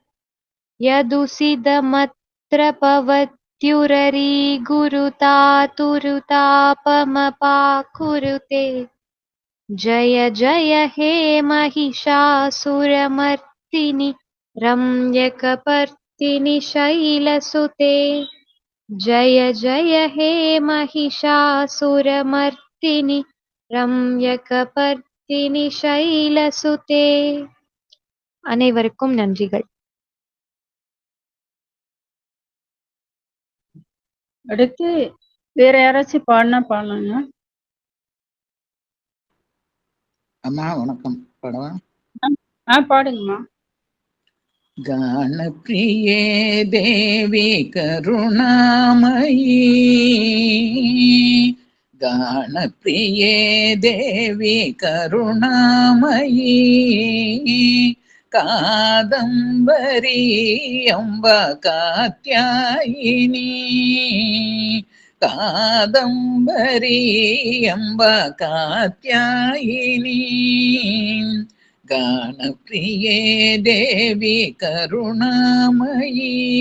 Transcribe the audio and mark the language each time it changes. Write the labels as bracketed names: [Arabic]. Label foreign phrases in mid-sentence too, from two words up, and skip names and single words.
[Sanskrit] यदुसिदमत्र पवत्युररी गुरुतातुरुतापमपाकुरुते जय जय हे महिषासुरमर्दिनि रम्यकपर्दिनि शैलसुते जय जय हे महिषासुरमर्दिनि रम्यकपर्दिनि शैलसुते [Tamil] அனைவருக்கும் நன்றிகள். அடுத்து வேற யாராச்சும் பாடினா பாடலாங்க. அம்மா வணக்கம், பாடவா? பாடுங்கம்மா. [Sanskrit] गानप्रिये देवी करुणामयी, गानप्रिये देवी करुणामयी, कादम्बरि अम्बा कात्यायिनि कादम्बरि अम्बा कात्यायिनि गानप्रिये देवि करुणामयि